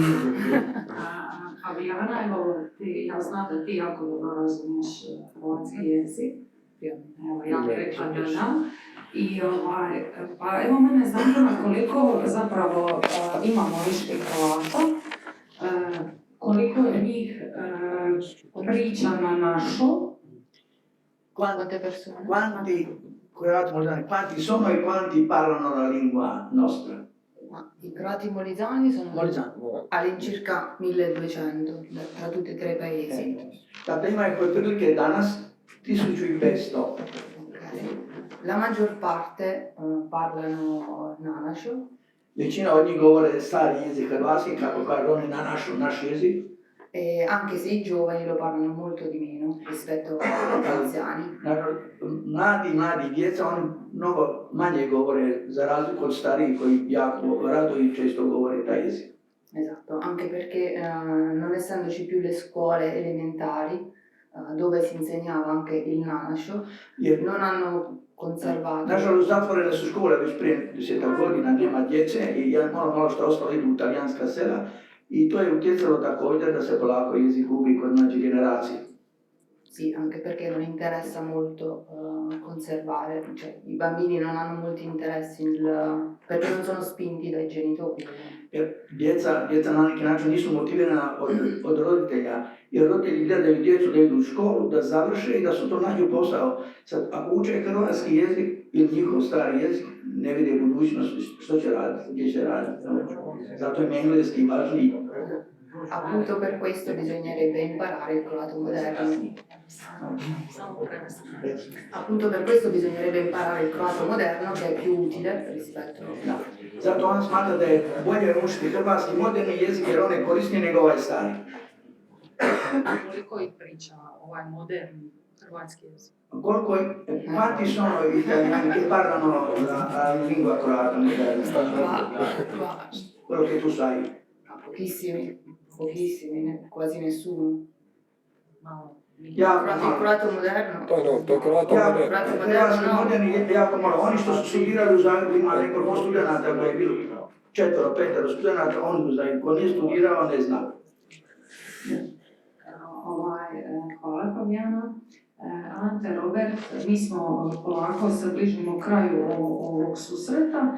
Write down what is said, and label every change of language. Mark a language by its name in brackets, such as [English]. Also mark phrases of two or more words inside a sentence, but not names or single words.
[Croatian] A Bijana, evo, ja znam da ti jako dobro razumiješ hrvatski jezik. Evo, ja bih rekla da znam. I pa evo mene zanima koliko zapravo ima moliških Hrvata, koliko je njih priča na našo. [Italian] Quante persone? Quanti sono e quanti parlano la lingua nostra? I croati molisani sono all'incirca 1200 tra tutti e 3 paesi. [Croatian] Da prima je otprilike danas 1500. Okay. [Italian] La maggior parte parlano nanasho. [Croatian] Većina od njih govore stari jezik hrvatski, kako kažu oni na naš jezik. [Italian] E anche se i giovani lo parlano molto di meno rispetto agli anziani. [Croatian] Mladi djeca, oni mnogo manje govore, za razliku od starijih koji jako rado i često govore taj jezik. [Italian] Esatto, anche perché non essendoci più le scuole elementari dove si insegnava anche il nanasho, non hanno conservato. [Croatian] Nažalost, zatvorene su škole već prije 10 godina, nema djece i malo što ostalo idu u talijanska sela i to je utjecalo također da se polako jezik gubi kod mlađe generacije. [Italian] Sì, anche perché non interessa molto conservare, cioè i bambini non hanno molti interessi perché non sono spinti dai genitori. [Croatian] Jer djeca na neki način nisu motivirana od roditelja, jer roditelji gledaju djecu da idu u školu, da završe i da su to nađu posao. Sad, ako uče hrvatski jezik ili njihov stari jezik, ne vide budućnost što će raditi, gdje će raditi. Zato je engleski važniji. [Italian] Appunto per questo bisognerebbe imparare il croato moderno. Appunto per questo bisognerebbe imparare il croato moderno che è più utile rispetto [Croatian] Da. Zato on smatra da je bolje učiti hrvatski moderni jezik jer on je korisniji nego ovaj stari. Koliko ih priča ovaj moderni hrvatski jezik? [Italian] Quanti sono gli italiani che parlano la lingua croata moderna? Quello che tu sai. Pochissimi, quasi nessuno. [Croatian] Ja, [Italian] Il croato moderno. [Croatian] To je [Italian] kroato moderno. [Croatian] Hrvatski moderni je jako malo. Oni što su studirali u Zagrebu ima nekoliko studenata koji je bilo 4-5 studenata, oni znaju. Ko nije studirao, ne zna. Hvala Fabijana. Ante, Robert, mi smo polako se bližimo kraju ovog susreta.